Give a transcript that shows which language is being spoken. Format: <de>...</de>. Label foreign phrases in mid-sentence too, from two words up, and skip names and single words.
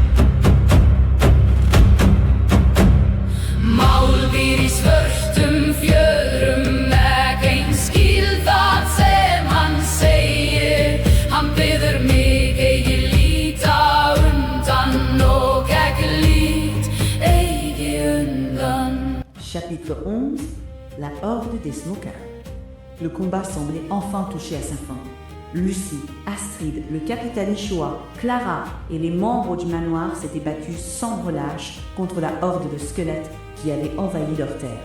<is>Mál býr í svörtum fjörum, enginn skil það sem hann segir. Hann biður mig eigi líta undan og ekki lít eigi undan.</is> <fr>Chapitre 11. La horde des smokers. Le combat semblait enfin toucher à sa fin. Lucie, Astrid, le capitaine Ichoa, Clara et les membres du manoir s'étaient battus sans relâche contre la horde de squelettes qui avait envahi leur terre.</fr>